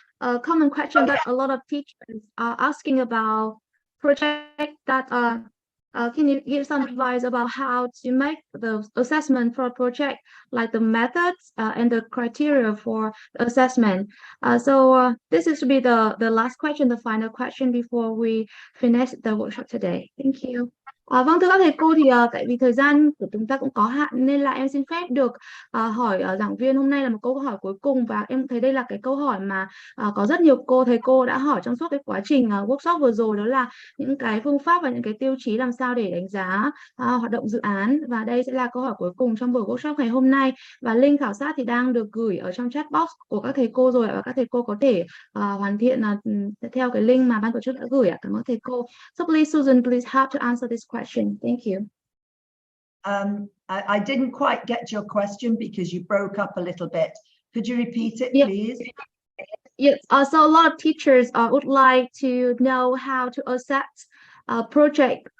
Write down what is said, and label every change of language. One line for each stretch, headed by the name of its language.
English: A common question that a lot of teachers are asking about project that can you give some advice about how to make the assessment for a project, like the methods and the criteria for the assessment? So this is to be the last question, the final question before we finish the workshop today. Thank you.
Vietnamese: Vâng, thưa các thầy cô, thì tại vì thời gian của chúng ta cũng có hạn nên là em xin phép được hỏi giảng viên hôm nay là một câu hỏi cuối cùng, và em thấy đây là cái câu hỏi mà có rất nhiều thầy cô đã hỏi trong suốt cái quá trình workshop vừa rồi, đó là những cái phương pháp và những cái tiêu chí làm sao để đánh giá hoạt động dự án. Và đây sẽ là câu hỏi cuối cùng trong buổi workshop ngày hôm nay, và link khảo sát thì đang được gửi ở trong chat box của các thầy cô rồi, và các thầy cô có thể hoàn thiện theo cái link mà ban tổ chức đã gửi ạ. Cảm ơn thầy cô.
English: So please, Susan, please help to answer this question. Thank you. I didn't quite get your question because you broke up a little bit. Could you repeat it, please? Yes. So a lot of teachers would like to know how to assess a project.